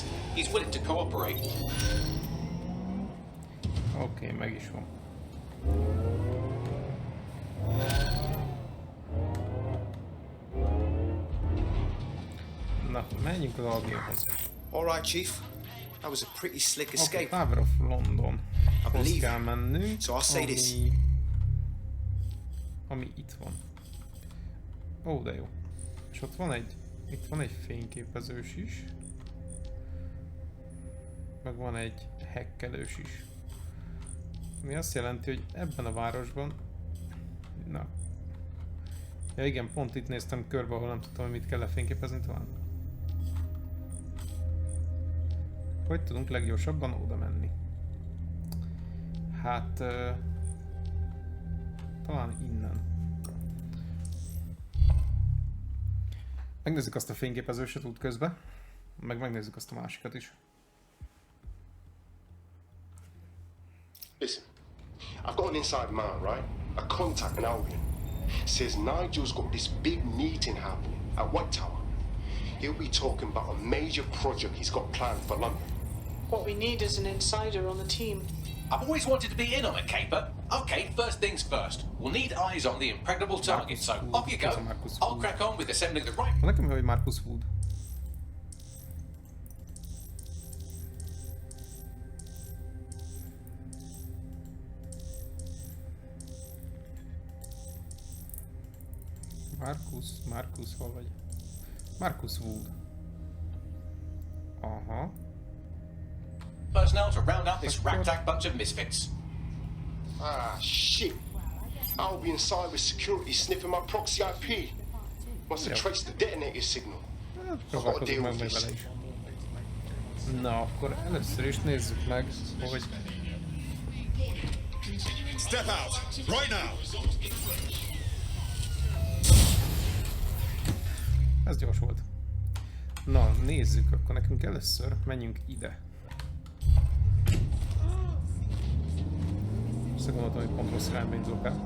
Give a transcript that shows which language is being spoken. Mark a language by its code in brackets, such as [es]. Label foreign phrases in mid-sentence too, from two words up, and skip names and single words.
[en] He's willing to cooperate. [hu] Oké, meg is van. Na, menjünk az Albionhoz. [en] All right, Chief. That was a pretty slick escape. Okay, Tower of London. [hu] Hoz kell mennünk, [en] so I'll say this. [hu] Ami itt van. Ó, de jó. És ott van itt van egy fényképezős is. Meg van egy hackelős is. Ami azt jelenti, hogy ebben a városban... Na. Ja igen, pont itt néztem körbe, ahol nem tudtam, hogy mit kell lefényképezni talán. Hogy tudunk leggyorsabban oda menni? Hát... talán innen. Megnézzük azt a fényképezőset útközben, meg megnézzük azt a másikat is. [en] Listen, I've got an inside man, right? A contact in Albion. Says Nigel's got this big meeting happening at White Tower. He'll be talking about a major project he's got planned for London. What we need is an insider on the team. I've always wanted to be in on it, Caper. Okay, first things first. We'll need eyes on the impregnable target, so off you go. I'll crack on with assembling the right... [hu] Nekem hogy Marcus Wood. Marcus, hol vagy? Marcus Wood. Aha. [en] Personnel to round out this ragtag bunch of misfits. Ah, shit. Albion cyber security sniffing my proxy IP. Must have traced the detonator signal. I've got to deal with this. [hu] Na, akkor először is nézzük meg, hogy... [en] Step out, right now! [hu] Ez gyors volt. Na, nézzük, akkor nekünk először menjünk ide. Azt gondoltam, hogy pont rossz irányba indulok el.